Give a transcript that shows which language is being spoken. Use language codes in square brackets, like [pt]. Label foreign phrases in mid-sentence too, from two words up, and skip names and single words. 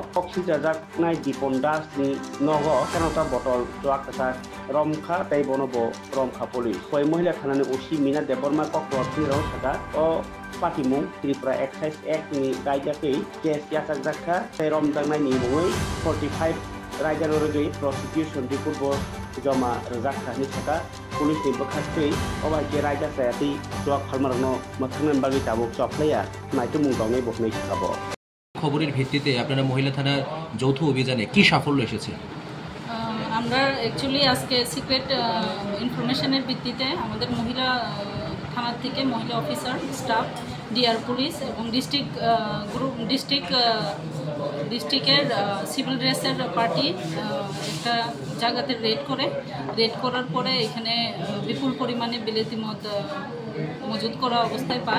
[trp] Oxy Jajak Nai Dipondas ni Nogo Kanota Botol Doa Kasag Romkha Tai Bonobo Romkha Police Khoi Mohila Thanani Usi Mina Deborma Kokro Tiro Saka O Patimung Tripura Excise Act ni Raja Kei Kes Yasak Zakha Tai Rom Dangnai ni Mungoi 45 Raja Lorogei [en] Prosecution Report [trp] Joma Razak Nisaka Police ni Bakasti Oba ke Raja Sayati Doak Halmarno Mathanan Bagi Tabuk Soplaya Naitu Mungdongai Boknei Sakabo [bn] খবরের ভিত্তিতে আপনারা মহিলা থানার যৌথ অভিযানে কি সাফল্য এসেছে আমরা অ্যাকচুয়ালি আজকে [en] secret informationer [bn] ভিত্তিতে আমাদের মহিলা থানা থেকে মহিলা [en] officer staff DR police [bn] এবং ডিস্ট্রিক্টের [en] civil dresser party [bn] একটা জায়গাতে রেড করার পরে এখানে বিপুল পরিমাণে বিলেতি মদ মজুদ করা অবস্থায় পায়।